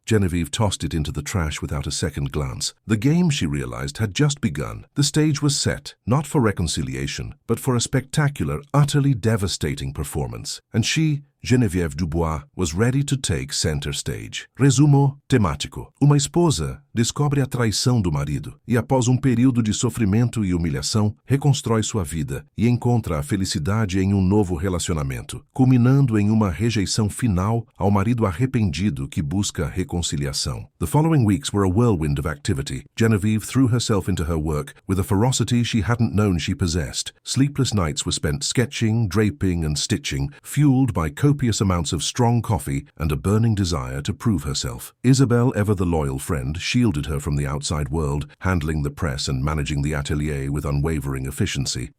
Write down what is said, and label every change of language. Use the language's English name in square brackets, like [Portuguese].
[English] Genevieve tossed it into the trash without a second glance. The game, she realized, had just begun. The stage was set, not for reconciliation, but for a spectacular, utterly devastating performance. And she, Genevieve Dubois, was ready to take center stage. [Portuguese] Resumo temático. Uma esposa descobre a traição do marido e, após período de sofrimento e humilhação, reconstrói sua vida e encontra a felicidade em novo relacionamento, culminando em uma rejeição final ao marido arrependido que busca reconciliação. [English] The following weeks were a whirlwind of activity. Genevieve threw herself into her work with a ferocity she hadn't known she possessed. Sleepless nights were spent sketching, draping, and stitching, fueled by copious amounts of strong coffee and a burning desire to prove herself. Isabelle, ever the loyal friend, shielded her from the outside world, handling the press and managing the atelier with unwavering efficiency.